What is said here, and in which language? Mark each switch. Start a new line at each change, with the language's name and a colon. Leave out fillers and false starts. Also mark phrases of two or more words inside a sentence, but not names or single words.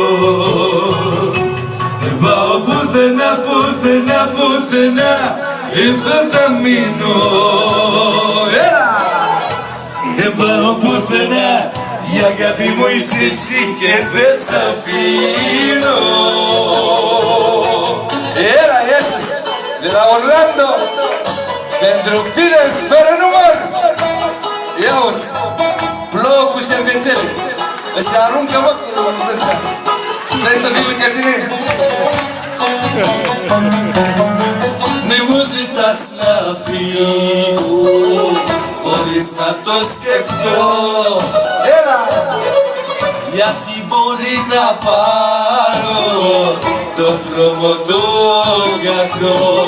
Greek: Πάω πουθενά, πουθενά, πουθενά, εδώ θα μείνω. Πάω πουθενά, η αγάπη μου είσαι εσύ και δεν σ' αφήνω. Έλα, Jesús,
Romanian: de la Orlando, pentru Pires fără număr. Ia-uzi, plouă cu șervețele. Ăștia aruncă, mă, cu ăsta. Vrei să vii lângă tine?
Greek: Μη μου ζητάς να φύγω χωρίς να το σκεφτώ. Έλα! Γιατί μπορεί να πάρω το δρόμο το κακό.